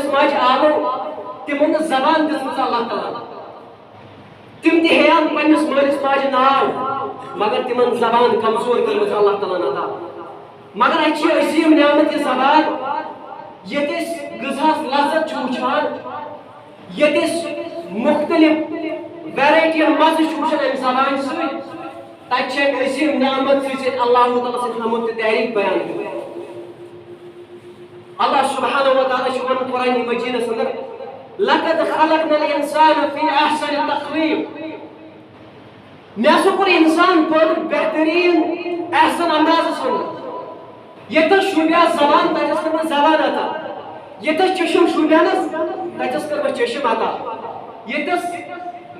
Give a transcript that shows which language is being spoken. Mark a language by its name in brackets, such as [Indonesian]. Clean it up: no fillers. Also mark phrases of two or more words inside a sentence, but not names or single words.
[Kashmiri] ماجہِ آلو تِمن نہٕ زبان دِژمٕژ اللہ تعالیٰ تِم تہِ ہیٚیان پننِس مٲلِس ماجہِ ناو مگر تِمن زبان کمزور کٔرمٕژ اللہ تعالیٰ ہن عطا مگر اَتہِ چھِ عظیٖم نعمت یہِ زبان ییٚتہِ أسۍ غذہس لذت چھِ وٕچھان ییٚتہِ أسۍ مختلف ویرایٹین مزٕ چھِ وٕچھان امہِ زبانہِ سۭتۍ تتہِ چھِ اَکہِ عظیٖم نعمت سۭتۍ اللہ تعالیٰ سٕنٛز حمد تہٕ تعریٖف بیان کران [Arabic] اللہ سبحانہ وتعالیٰ [Kashmiri] چھُ ونان قرآنِ مجیٖدس انٛدر [Arabic] لقد خلقنا الانسان فی احسن تقویٖم [Kashmiri] مےٚ ہسا کوٚر انسان پٲدٕ بہتریٖن احسن اندازس منٛز ییٚتٮ۪س شوٗبیٛاو زبان تتٮ۪س کٔر مےٚ زبان عطا ییٚتٮ۪س چشم شوٗبیٛانس تتٮ۪س کٔر مےٚ چشم عطا ییٚتٮ۪س